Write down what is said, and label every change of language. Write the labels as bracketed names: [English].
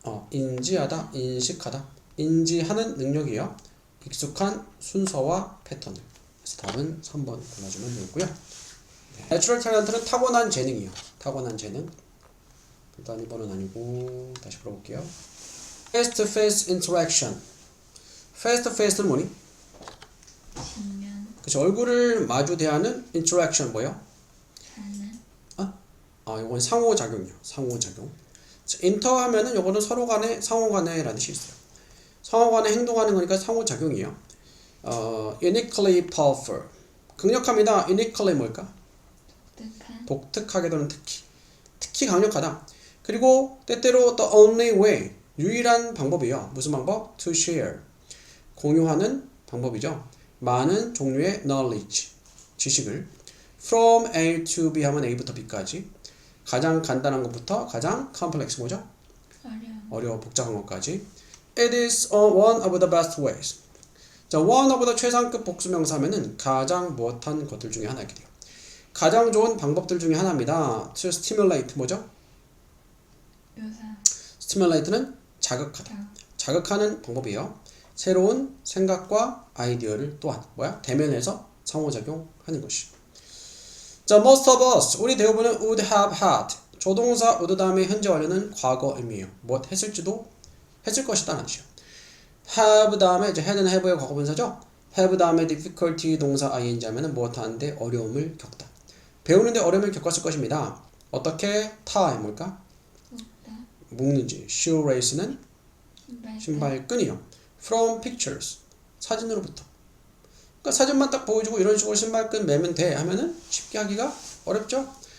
[Korean] 인지하다, 인식하다, 인지하는 능력이에요. 익숙한 순서와 패턴을. 그래서 답은 3번 골라주면 되고요. [English] Natural talent [Korean] 는 타고난 재능이요. 타고난 재능. 일단 2번은 아니고 다시 풀어볼게요. [English] Face-to-face interaction. [Korean] Face-to-face는 뭐니? 직면 그쵸. 얼굴을 마주 대하는 interaction 뭐예요? 하는 이건 상호작용이요. 상호작용. 인터 하면은 요거는 서로 간에 상호 간에라는 뜻이 있어요. 상호 간에 행동하는 거니까 상호작용이에요. [English] uniquely powerful. [Korean] 강력합니다. uniquely 뭘까? 독특하게 또는 특히 강력하다. 그리고 때때로 [English] the only way [Korean] 유일한 방법이에요. 무슨 방법? [English] to share [Korean] 공유하는 방법이죠. 많은 종류의 knowledge 지식을 [English] from A to B [Korean] 하면 A부터 B까지 가장 간단한 것부터 가장 complex 뭐죠? 어려워 복잡한 것까지. [English] It is one of the best ways. [Korean] 자, [English] one of the [Korean] 최상급 복수명사 하면은 가장 무엇한 것들 중에 하나 이렇게 돼요. 가장 좋은 방법들 중에 하나입니다. [English] To stimulate [Korean] 뭐죠? 묘사 stimulate는 자극하다. 자극하는 방법이에요. 새로운 생각과 아이디어를 또한 뭐야? 대면해서 상호작용하는 것이. 자, [English] most of us [Korean] 우리 대부분은 [English] would have had [Korean] 조동사 would 다음에 현재 완료는 과거 의미예요. 무엇 했을지도 했을 것이다라는 뜻이에요. have 다음에 이제 had는 have의 과거분사죠. have 다음에 difficulty 동사 ing 하면은 무엇 하는데 어려움을 겪다. 배우는데 어려움을 겪었을 것입니다. 어떻게? tie 뭘까? 묶는지. shoelace는 신발끈이요. [English] from pictures [Korean] 사진으로부터. 그러니까 사진만 딱 보여주고 이런 식으로 신발끈 매면 돼 하면은 쉽게 하기가 어렵죠.